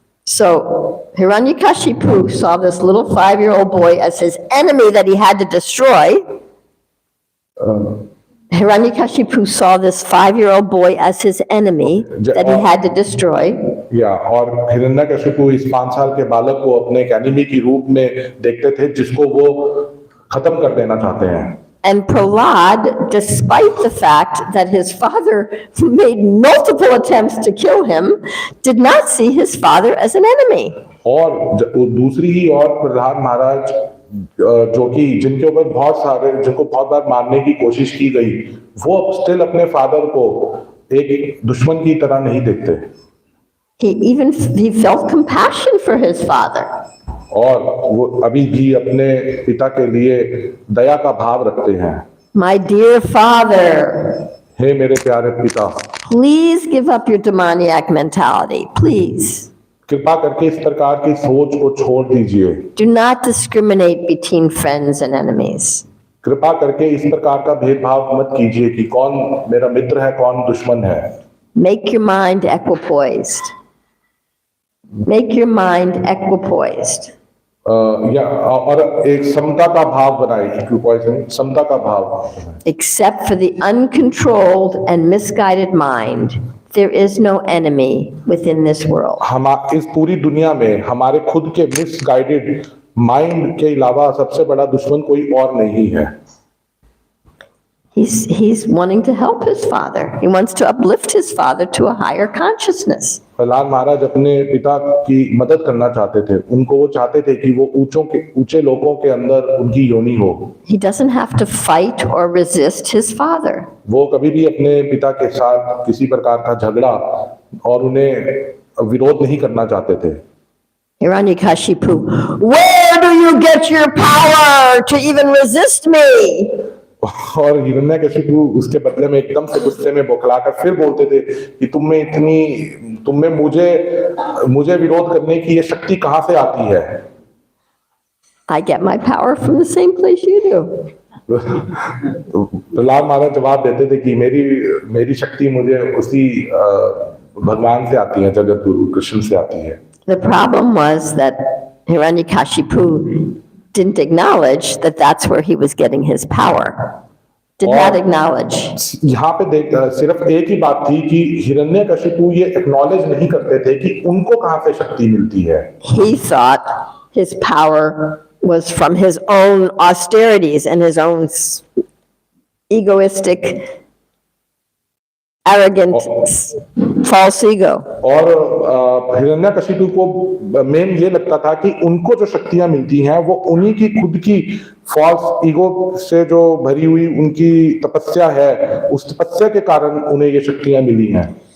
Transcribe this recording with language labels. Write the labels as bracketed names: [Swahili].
[English] So Hiranyakashipu saw this little 5-year-old boy as his enemy that he had to destroy. Hiranyakashipu saw this 5-year-old boy as his enemy that he had to destroy. [Hindi] और हिरण्यकशिपु इस 5 साल के बालक को अपने एक enemy के रूप में देखते थे, जिसको वो खत्म कर देना चाहते हैं। [English] And Prahlad, despite the fact that his father made multiple attempts to kill him, did not see his father as an enemy. [Hindi] और दूसरी ही और प्रहलाद महाराज जिनको बहुत बार मारने की कोशिश की गई, वो स्टिल अपने फादर को एक दुश्मन की तरह नहीं देखते। [English] He felt compassion for his father. [Hindi] और वो अभी भी अपने पिता के लिए दया का भाव रखते हैं। [English] My dear father, [Hindi] हे मेरे प्यारे पिता, [English] please give up your demoniac mentality, please. [Hindi] कृपा करके इस प्रकार की सोच को छोड़ दीजिए। [English] Do not discriminate between friends and enemies. [Hindi] कृपा करके इस प्रकार का भेदभाव मत कीजिए कि कौन मेरा मित्र है, कौन दुश्मन है। [English] Make your mind equipoised. Make your mind equipoised. [Hindi] और एक समता का भाव बनाए, समता का भाव। [English] Except for the uncontrolled and misguided mind, there is no enemy within this world. [Hindi] हम इस पूरी दुनिया में हमारे खुद के मिसगाइडेड माइंड के अलावा सबसे बड़ा दुश्मन कोई और नहीं है। [English] He's wanting to help his father. He wants to uplift his father to a higher consciousness. [Hindi] Prahlad महाराज अपने पिता की मदद करना चाहते थे, वो चाहते थे कि वो ऊंचे लोगों के अंदर उनकी योनि हो। [English] He doesn't have to fight or resist his father. [Hindi] वो कभी भी अपने पिता के साथ किसी प्रकार का झगड़ा और उन्हें विरोध नहीं करना चाहते थे। [English] Hiranyakashipu, where do you get your power to even resist me? [Hindi] और हिरण्यकशिपु उसके बदले में एकदम से गुस्से में बौखलाकर फिर बोलते थे कि तुम में मुझे विरोध करने की ये शक्ति कहां से आती है? [English] I get my power from the same place you do. [Hindi] तो प्रहलाद महाराज जवाब देते थे कि मेरी शक्ति मुझे उसी भगवान से आती है, जगत गुरु कृष्ण से आती है। [English] The problem was that Hiranyakashipu didn't acknowledge that that's where he was getting his power. Did not acknowledge. [Hindi] यहाँ पे सिर्फ एक ही बात थी कि हिरण्यकशिपु ये एक्नॉलेज नहीं करते थे कि उनको कहाँ से शक्ति मिलती है। [English] He thought his power was from his own austerities and his own egoistic, arrogant, false ego. [Hindi] और हिरण्यकशिपु को मेन ये लगता था कि उनको जो शक्तियां मिलती हैं वो उन्हीं की खुद की फॉल्स ईगो से जो भरी हुई उनकी तपस्या है, उस तपस्या के कारण उन्हें ये शक्तियां मिली हैं।